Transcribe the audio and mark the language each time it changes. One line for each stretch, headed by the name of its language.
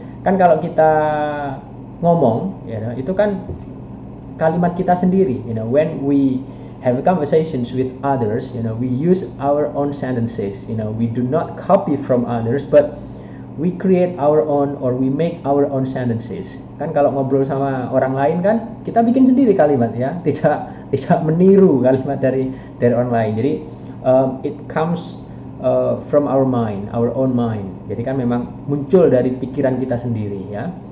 Indonesian: Kan kalau kita ngomong ya, itu kan kalimat kita sendiri,
English: you know, when we have conversations with others, you know, we use our own sentences, you know, we do not copy from others, but we create our own, or we make our own sentences.
Indonesian: Kan kalau ngobrol sama orang lain kan kita bikin sendiri kalimat ya, tidak meniru kalimat dari orang lain. Jadi
English: it comes from our mind, our own mind.
Indonesian: Jadi kan memang muncul dari pikiran kita sendiri ya.